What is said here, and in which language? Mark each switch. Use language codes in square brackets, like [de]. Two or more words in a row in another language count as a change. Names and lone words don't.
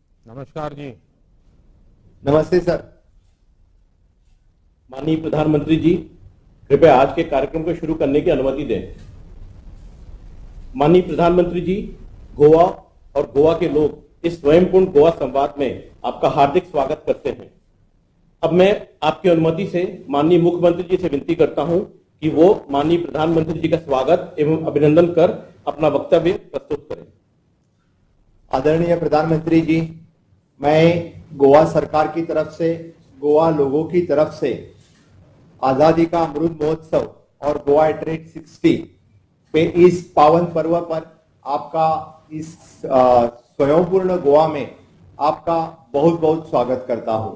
[hi] नमस्कार जी। नमस्ते सर। माननीय प्रधानमंत्री जी, कृपया आज के कार्यक्रम को शुरू करने की अनुमति दें। माननीय प्रधानमंत्री जी, गोवा और गोवा के लोग इस स्वयंपूर्ण गोवा संवाद में आपका हार्दिक स्वागत करते हैं। अब मैं आपकी अनुमति से माननीय मुख्यमंत्री जी से विनती करता हूं कि वो माननीय प्रधानमंत्री जी का स्वागत एवं अभिनंदन कर अपना वक्तव्य प्रस्तुत करें। आदरणीय प्रधानमंत्री जी, मैं गोवा सरकार की तरफ से, गोवा लोगों की तरफ से आजादी का अमृत महोत्सव और गोवा ट्रेड 60 पे इस पावन पर्व पर आपका इस स्वयंपूर्ण गोवा में आपका बहुत बहुत स्वागत करता हूं।